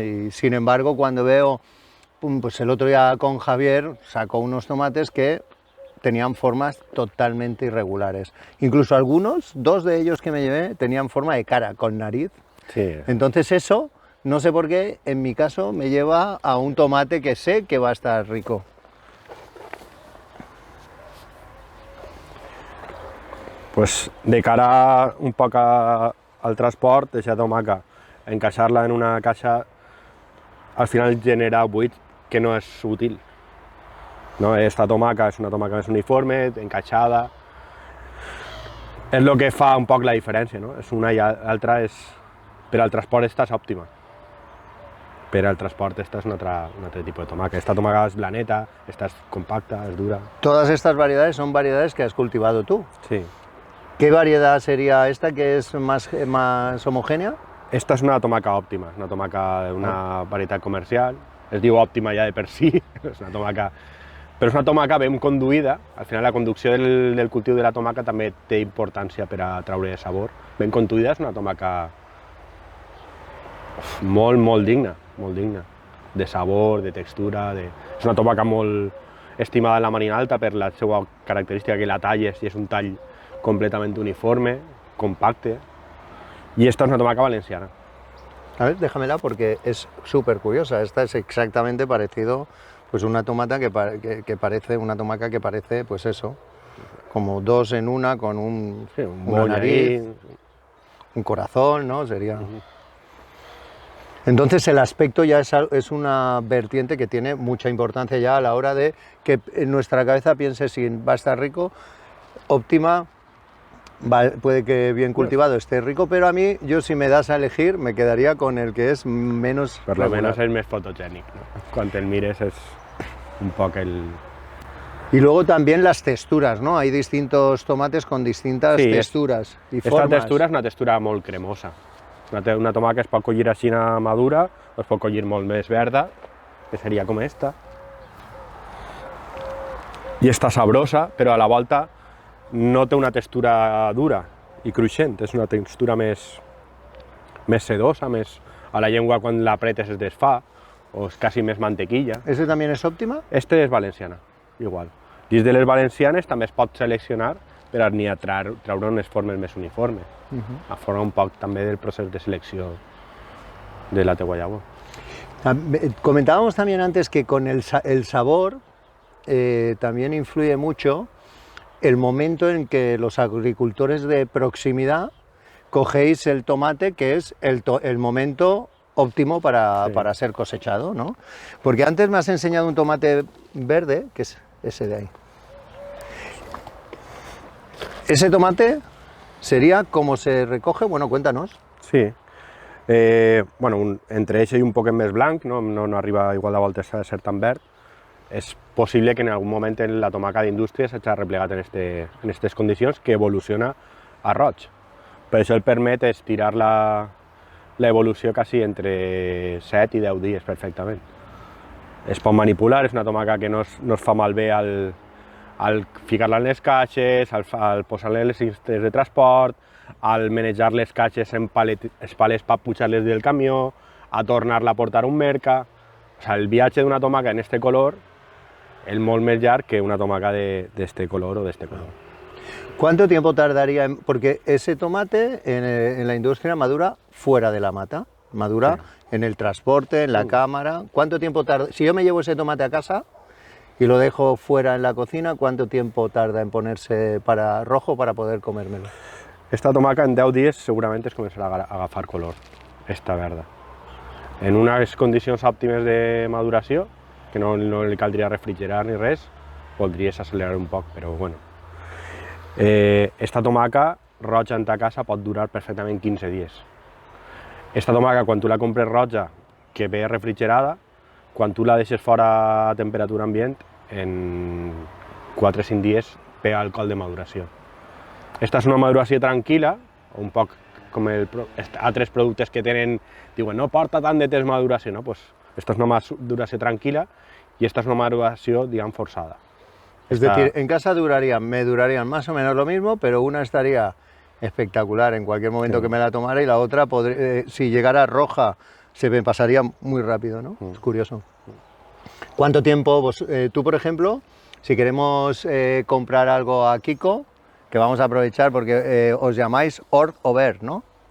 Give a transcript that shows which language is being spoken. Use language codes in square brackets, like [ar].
[es] Y sin embargo, cuando veo, pues el otro día con Javier sacó unos tomates que tenían formas totalmente irregulares. Incluso algunos, 2 de ellos que me llevé, tenían forma de cara, con nariz. Sí. Entonces eso, no sé por qué, en mi caso me lleva a un tomate que sé que va a estar rico. [ca] Pues de cara un poc al transport, aquesta tomaca, encaixar-la en una caixa, al final genera buit que no és útil. No? Esta tomaca és una tomaca més uniforme, encaixada. És el que fa un poc la diferència, no? És una i l'altra és... Per al transport esta és òptima. Per al transport esta és un altre tipus de tomaca. Esta tomaca és blaneta, esta és compacta, és dura. [es] Todas estas variedades son variedades que has cultivado tú. Sí. ¿Qué variedad sería esta que es más homogénea? [ca] Esta és una tomaca òptima, una tomaca d'una varietat comercial. Es diu òptima ja de per si, és una tomaca... Però és una tomaca ben conduïda. Al final la conducció del cultiu de la tomaca també té importància per a traure sabor. Ben conduïda, és una tomaca molt, molt digna, de sabor, de textura. És una tomaca molt estimada en la Marina Alta per la seva característica que la talles i és un tall completament uniforme, compacte. [es] Y esta es una tomaca valenciana. A ver, déjamela porque es súper curiosa. Esta es exactamente parecido, pues una tomata que parece, una tomaca que parece, pues eso, como 2 en una, con una nariz, un corazón, ¿no? Sería... Entonces el aspecto ya es una vertiente que tiene mucha importancia ya a la hora de que en nuestra cabeza piense si va a estar rico, óptima. Puede que bien cultivado esté rico, pero a mí, yo si me das a elegir, me quedaría con el que es menos [ca] per lo menos és més fotogènic, no? Quan el mires és un poc el... [es] Y luego también las texturas, ¿no? Hay distintos tomates con distintas texturas y formas. [ca] Esta textura és una textura molt cremosa. Una tomaca es pot collir així madura, o es pot collir molt més verda, que seria com esta. I està sabrosa, però a la volta no té una textura dura i cruixent, és una textura més sedosa, més a la llengua quan l'apretes es desfà, o és quasi més mantequilla. [es] ¿Ese también es óptima? [ca] Este és valenciana, igual. Dins de les valencianes també es pot seleccionar per a treure unes formes més uniformes. A forma un poc també del procés de selecció de la teua llavor. [es] Comentábamos también antes que con el sabor también influye mucho el momento en que los agricultores de proximidad cogéis el tomate, que es el momento óptimo para ser cosechado, ¿no? Porque antes me has enseñado un tomate verde, que es ese de ahí. ¿Ese tomate sería como se recoge? Bueno, cuéntanos. Sí. [ca] Bueno, entre ese i un poquet més blanc, no arriba igual de voltes a ser tan verd. És possible que en algun moment la tomaca d'indústria s'hagi replegat en aquestes condicions, que evoluciona a roig. Per això el permet estirar l'evolució quasi entre 7 i 10 dies perfectament. Es pot manipular, és una tomaca que no es fa malbé al ficar-la en les caixes, al posar-la en les cintes de transport, al manejar les caixes en els palets per pujar-les del camió, a tornar-la a portar a un mercat. O sea, el viatge d'una tomaca en este color es molt més llarg que una tomaca d'este color o d'este color. [es] ¿Cuánto tiempo tardaría? Porque ese tomate en la industria madura fuera de la mata, madura en el transporte, en la cámara. ¿Cuánto tiempo tarda? Si yo me llevo ese tomate a casa y lo dejo fuera en la cocina, ¿cuánto tiempo tarda en ponerse rojo para poder comérmelo? [ca] Esta tomaca en 10 dies segurament es començarà a agafar color, esta verda. En unes condicions òptimes de maduració, que no li caldria refrigerar ni res, podries accelerar un poc, però bueno. Esta tomaca roja en ta casa pot durar perfectament 15 dies. Esta tomaca, quan tu la compres roja, que ve refrigerada, quan tu la deixes fora a temperatura ambient, en 4 o 5 dies pega el col de maduració. Esta és una maduració tranquil·la, un poc com altres productes que diuen no porta tant de temps maduració, no? Pues esta és una maduració tranquil·la y esta es una maduració, digamos, forzada. [es] Es decir, en casa me durarían más o menos lo mismo, pero una estaría espectacular en cualquier momento que me la tomara y la otra, si llegara roja, se me pasaría muy rápido, ¿no? Es curioso. ¿Cuánto tiempo tú, por ejemplo, si queremos comprar algo a Kiko, que vamos a aprovechar porque os llamáis Hort Obert, ¿no?